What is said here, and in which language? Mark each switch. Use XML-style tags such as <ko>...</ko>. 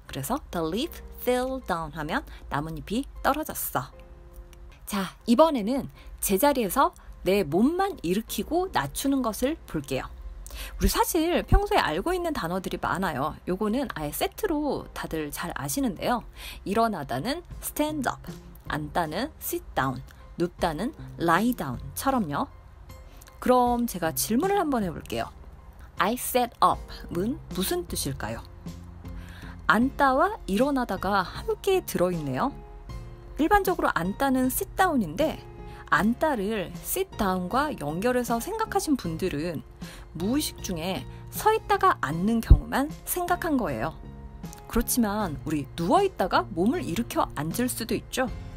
<ko>그래서</ko> <en>the leaf fell down</en> <ko>하면 나뭇잎이 떨어졌어. 자, 이번에는 제자리에서 내 몸만 일으키고 낮추는 것을 볼게요. 우리 사실 평소에 알고 있는 단어들이 많아요. 요거는 아예 세트로 다들 잘 아시는데요. 일어나다는 stand up, 앉다는 sit down, 눕다는 lie down처럼요. 그럼 제가 질문을 한번 해볼게요.</ko> <en>I sat up</en> <ko>은 무슨 뜻일까요? 앉다와 일어나다가 함께 들어있네요. 일반적으로 앉다는 sit down인데 앉다를 sit down과 연결해서 생각하신 분들은 무의식 중에 서 있다가 앉는 경우만 생각한 거예요. 그렇지만 우리 누워 있다가 몸을 일으켜 앉을 수도 있죠.</ko>